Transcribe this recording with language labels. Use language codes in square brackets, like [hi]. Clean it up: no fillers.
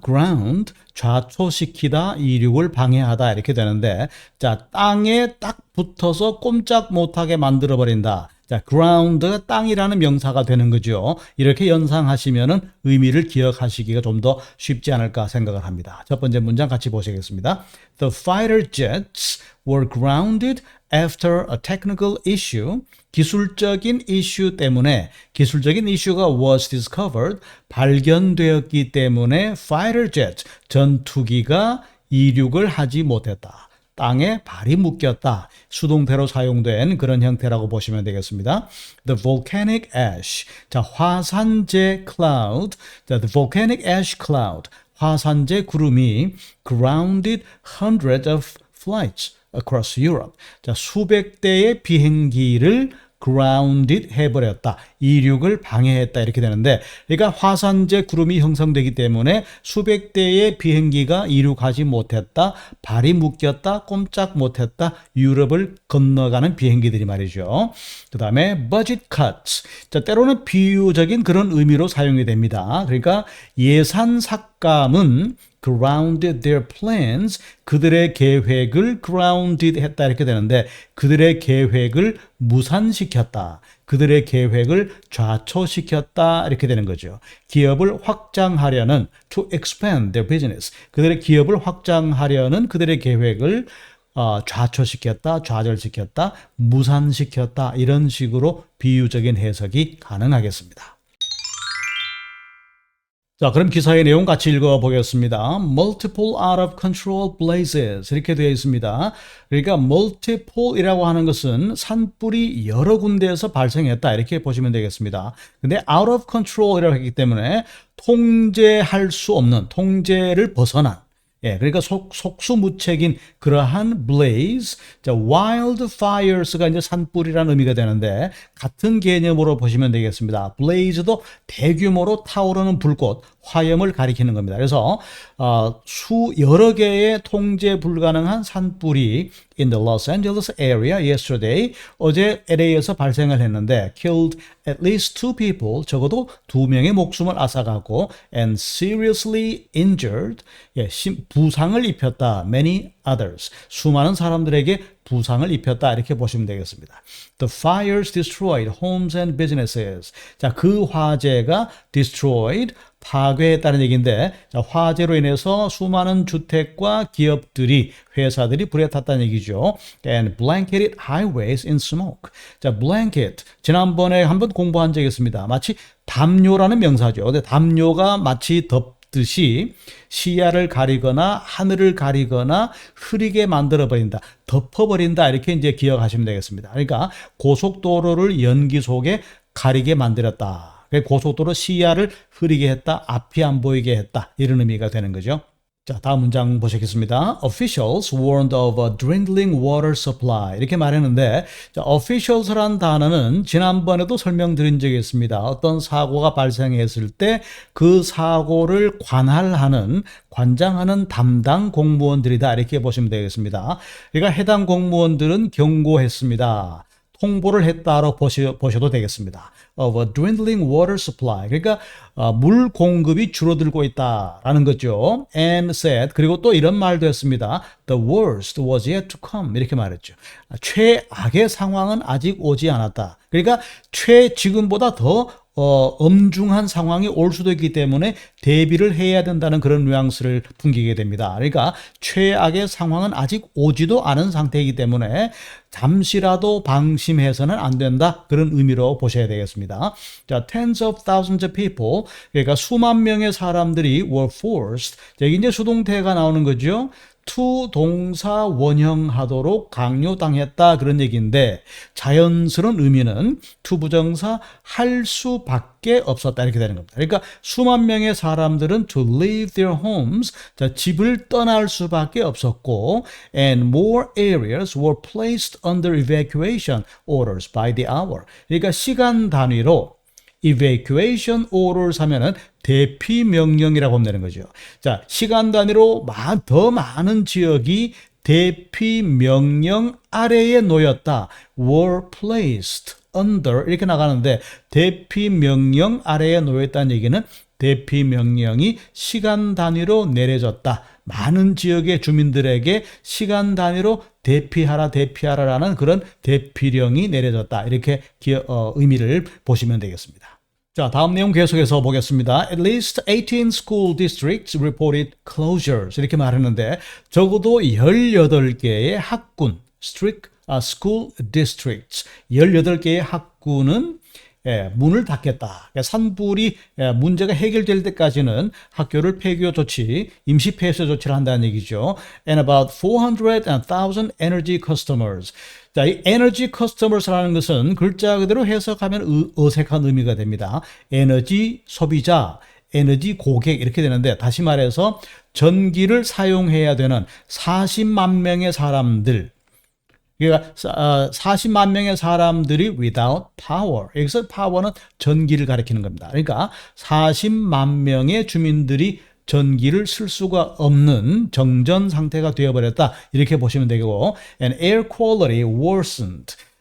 [ko] ground, 좌초시키다, 이륙을 방해하다 이렇게 되는데 자, 땅에 딱 붙어서 꼼짝 못하게 만들어버린다. 자, ground, 땅이라는 명사가 되는 거죠. 이렇게 연상하시면은 의미를 기억하시기가 좀 더 쉽지 않을까 생각을 합니다. 첫 번째 문장 같이 보시겠습니다. [en] The fighter jets were grounded after a technical issue. [ko] 기술적인 이슈 때문에 기술적인 이슈가 [en] was discovered. [ko] 발견되었기 때문에 fighter jet, 전투기가 이륙을 하지 못했다. 땅에 발이 묶였다. 수동태로 사용된 그런 형태라고 보시면 되겠습니다. [en] The volcanic ash. 자, 화산재 cloud. 자, the volcanic ash cloud. [ko] 화산재 구름이 [en] grounded hundreds of flights across Europe. [ko] 자, 수백 대의 비행기를 grounded 해버렸다. 이륙을 방해했다. 이렇게 되는데, 그러니까 화산재 구름이 형성되기 때문에 수백 대의 비행기가 이륙하지 못했다. 발이 묶였다. 꼼짝 못했다. 유럽을 건너가는 비행기들이 말이죠. 그 다음에 budget cuts. 자, 때로는 비유적인 그런 의미로 사용이 됩니다. 그러니까 예산 삭감은 [en] grounded their plans. [ko] 그들의 계획을 grounded 했다 이렇게 되는데 그들의 계획을 무산시켰다. 그들의 계획을 좌초시켰다 이렇게 되는 거죠. 기업을 확장하려는 [en] to expand their business. [ko] 그들의 기업을 확장하려는 그들의 계획을 좌초시켰다, 좌절시켰다, 무산시켰다 이런 식으로 비유적인 해석이 가능하겠습니다. 자, 그럼 기사의 내용 같이 읽어보겠습니다. [en] Multiple out of control blazes [ko] 이렇게 되어 있습니다. 그러니까 multiple이라고 하는 것은 산불이 여러 군데에서 발생했다 이렇게 보시면 되겠습니다. 근데 out of control이라고 했기 때문에 통제할 수 없는, 통제를 벗어난 그러니까 속수무책인 그러한 blaze, 자, wildfires가 이제 산불이라는 의미가 되는데 같은 개념으로 보시면 되겠습니다. blaze도 대규모로 타오르는 불꽃, 화염을 가리키는 겁니다. 그래서 여러 개의 통제 불가능한 산불이 [en] in the Los Angeles area yesterday [ko] 어제 LA에서 발생을 했는데 [en] killed at least 2 people [ko] 적어도 2명의 목숨을 앗아가고 [en] and seriously injured [ko] 부상을 입혔다 [en] many others [ko] 수많은 사람들에게 부상을 입혔다 이렇게 보시면 되겠습니다. [en] The fires destroyed homes and businesses. [ko] 자, 그 화재가 destroyed 파괴했다는 얘기인데 자, 화재로 인해서 수많은 주택과 기업들이 회사들이 불에 탔다는 얘기죠. [en] And blanketed highways in smoke. [ko] 자, blanket 지난번에 한번 공부한 적이 있습니다. 마치 담요라는 명사죠. 근데 담요가 마치 듯이 시야를 가리거나 하늘을 가리거나 흐리게 만들어 버린다, 덮어버린다 이렇게 이제 기억하시면 되겠습니다. 그러니까 고속도로를 연기 속에 가리게 만들었다. 고속도로 시야를 흐리게 했다, 앞이 안 보이게 했다 이런 의미가 되는 거죠. 자, 다음 문장 보시겠습니다. [en] Officials warned of a dwindling water supply. [ko] 이렇게 말했는데, 자, officials란 단어는 지난번에도 설명드린 적이 있습니다. 어떤 사고가 발생했을 때 그 사고를 관장하는 담당 공무원들이다. 이렇게 보시면 되겠습니다. 그러니까 해당 공무원들은 경고했습니다. 통보를 했다로 보셔도 되겠습니다. [en] Of a dwindling water supply. [ko] 그러니까 물 공급이 줄어들고 있다라는 거죠. [en] And said, [ko] 그리고 또 이런 말도 했습니다. [en] The worst was yet to come. [ko] 이렇게 말했죠. 최악의 상황은 아직 오지 않았다. 그러니까 지금보다 더 엄중한 상황이 올 수도 있기 때문에 대비를 해야 된다는 그런 뉘앙스를 풍기게 됩니다. 그러니까 최악의 상황은 아직 오지도 않은 상태이기 때문에 잠시라도 방심해서는 안 된다. 그런 의미로 보셔야 되겠습니다. [en] 자, tens of thousands of people, [ko] 그러니까 수만 명의 사람들이 [en] were forced. [ko] 여기 이제 수동태가 나오는 거죠. to 동사 원형하도록 강요당했다 그런 얘기인데 자연스러운 의미는 to 부정사 할 수밖에 없었다 이렇게 되는 겁니다. 그러니까 수만 명의 사람들은 [en] to leave their homes, [ko] 자, 집을 떠날 수밖에 없었고 [en] and more areas were placed under evacuation orders by the hour. [ko] 그러니까 시간 단위로 evacuation orders 하면은 대피 명령이라고 하면 되는 거죠. 자, 시간 단위로 더 많은 지역이 대피 명령 아래에 놓였다. [en] were placed under [ko] 이렇게 나가는데 대피 명령 아래에 놓였다는 얘기는 대피 명령이 시간 단위로 내려졌다. 많은 지역의 주민들에게 시간 단위로 대피하라라는 그런 대피령이 내려졌다. 이렇게 의미를 보시면 되겠습니다. 자, 다음 내용 계속해서 보겠습니다. [en] At least 18 school districts reported closures. [ko] 이렇게 말했는데 적어도 18개의 학군, school districts, 18개의 학군은 문을 닫겠다. 산불이 문제가 해결될 때까지는 학교를 폐교 조치, 임시 폐쇄 조치를 한다는 얘기죠. [en] And about 400,000 energy customers. [ko] 자, 이 에너지 커스터머스라는 것은 글자 그대로 해석하면 어색한 의미가 됩니다. 에너지 소비자, 에너지 고객 이렇게 되는데 다시 말해서 전기를 사용해야 되는 40만 명의 사람들, 그러니까 40만 명의 사람들이 [en] without power. [ko] 여기서 power는 전기를 가리키는 겁니다. 그러니까 40만 명의 주민들이 전기를 쓸 수가 없는 정전 상태가 되어버렸다. 이렇게 보시면 되고, [en] and air quality worsened.